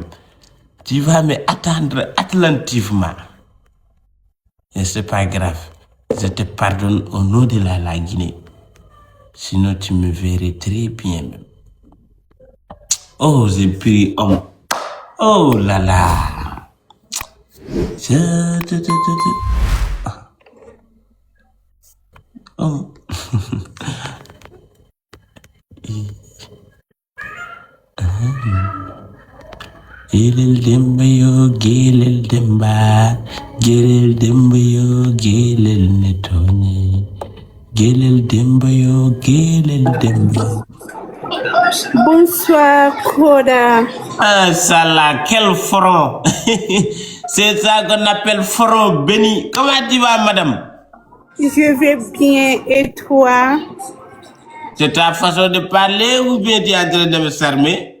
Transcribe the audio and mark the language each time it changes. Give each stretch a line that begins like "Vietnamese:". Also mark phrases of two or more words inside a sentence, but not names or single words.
French: Tu vas m'attendre attentivement. Et c'est pas grave. Je te pardonne au nom de la Guinée. Sinon, tu me verrais très bien même. Oh, j'ai pris homme. Oh là là. Oh.
Fula: Gelel demba yo, gelel demba. Gelel demba yo, gelel netone. Gelel demba yo, gelel demba.
French: Bonsoir, Koda. Ah, ça là, quel front. C'est ça qu'on appelle front béni. Comment tu vas, madame? Je vais bien, et toi? C'est ta façon de parler ou bien tu es en train de me charmer?